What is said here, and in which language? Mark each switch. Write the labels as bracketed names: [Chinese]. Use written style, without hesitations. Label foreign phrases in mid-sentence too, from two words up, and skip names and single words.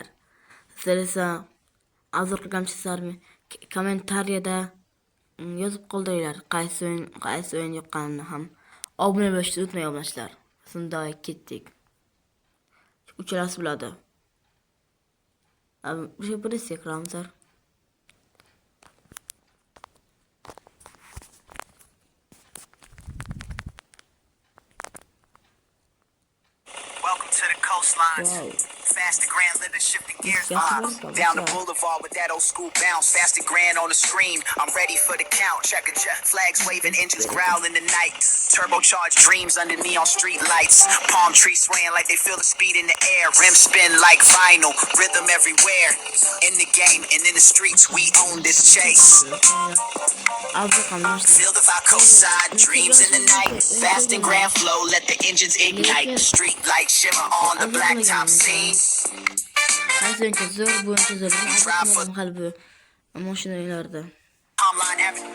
[Uzbek] Sizlar esa obzor qilganchilarmi kommentariyada yozib qoldiringlar. Qaysi o'yin yoqqanini ham obuna bo'lishni unutmang obunachilar. Shunda ketdik. Uchalasi bo'ladi. O'sha birisi ekranimizda. [English] Welcome to the coastlines. Wow. Faster grand living, shifting gears Yes, vibe. yes, yes, Down the yes. boulevard with that old school bounce. Faster grand on the screen. I'm ready for the count. Check a check. Flags waving, engines growling the night. Turbocharged dreams under neon street lights. Palm trees swaying like they feel the speed in the air. Rims spin like vinyl. Rhythm everywhere. In the game and in the streets, we own this chase. [Uzbek] Obzor qilamiz. [English] Feel the vibe coastside, dreams in the night. Fast and grand flow, let the engines ignite. The street light shimmer on the blacktop scene. [Uzbek] Qaysi o'yin zo'r, bu o'yin zo'r. Men qalbi mashina o'yinlarida. Palmline Avenue.